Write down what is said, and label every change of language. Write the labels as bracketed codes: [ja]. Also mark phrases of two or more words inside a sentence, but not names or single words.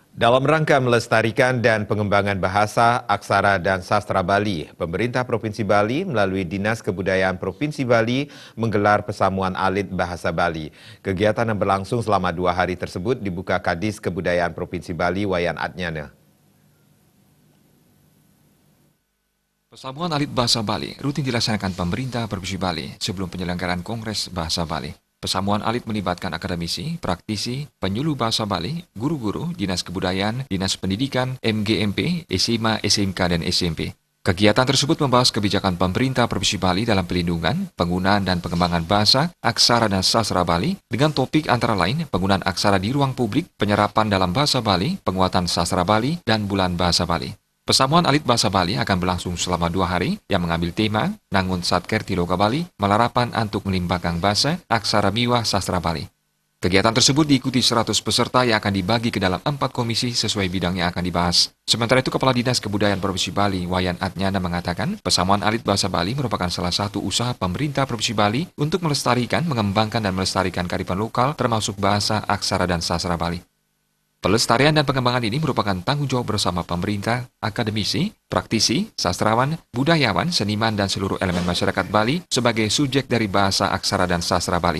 [id] Dalam rangka melestarikan dan pengembangan bahasa, aksara, dan sastra Bali, pemerintah Provinsi Bali melalui Dinas Kebudayaan Provinsi Bali menggelar Pesamuan Alit Bahasa Bali. Kegiatan yang berlangsung selama 2 hari tersebut dibuka Kadis Kebudayaan Provinsi Bali Wayan Adnyana. Pesamuan Alit Bahasa Bali rutin dilaksanakan pemerintah Provinsi Bali sebelum penyelenggaraan Kongres Bahasa Bali. Pesamuan alit melibatkan akademisi, praktisi, penyuluh bahasa Bali, guru-guru, Dinas Kebudayaan, Dinas Pendidikan, MGMP, SMA, SMK, dan SMP. Kegiatan tersebut membahas kebijakan pemerintah Provinsi Bali dalam pelindungan, penggunaan, dan pengembangan bahasa, aksara, dan sastra Bali dengan topik antara lain penggunaan aksara di ruang publik, penyerapan dalam bahasa Bali, penguatan sastra Bali, dan bulan bahasa Bali. Pesamuan Alit Bahasa Bali akan berlangsung selama 2 hari yang mengambil tema Nangun Satker Tiloka Bali, [ban] Melarapan Antuk Melimbakang Bahasa, Aksara Miwah Sastra Bali. [id] Kegiatan tersebut diikuti 100 peserta yang akan dibagi ke dalam 4 komisi sesuai bidang yang akan dibahas. Sementara itu, Kepala Dinas Kebudayaan Provinsi Bali, Wayan Adnyana mengatakan, Pesamuan Alit Bahasa Bali merupakan salah satu usaha pemerintah Provinsi Bali untuk melestarikan, mengembangkan, dan melestarikan kearifan lokal termasuk bahasa, aksara, dan sastra Bali. Pelestarian dan pengembangan ini merupakan tanggung jawab bersama pemerintah, akademisi, praktisi, sastrawan, budayawan, seniman, dan seluruh elemen masyarakat Bali sebagai subjek dari bahasa, aksara, dan sastra Bali.